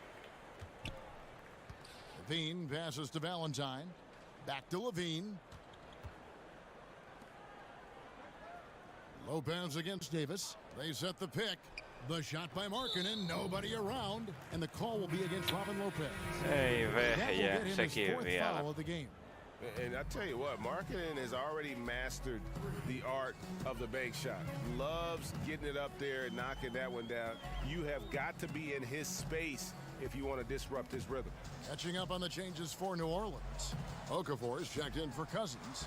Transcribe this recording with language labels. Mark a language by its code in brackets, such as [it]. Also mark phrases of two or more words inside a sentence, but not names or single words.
[en] Levine passes to Valentine. Back to Levine. Lopez against Davis. They set the pick. The shot by Markkanen, nobody around, and the call will be against Robin Lopez. [fi] Ei vehjä, sekin vielä. [en] And I tell you what, Markkanen has already mastered the art of the bank shot. Loves getting it up there and knocking that one down. You have got to be in his space if you want to disrupt his rhythm. Catching up on the changes for New Orleans. Okafor is checked in for Cousins.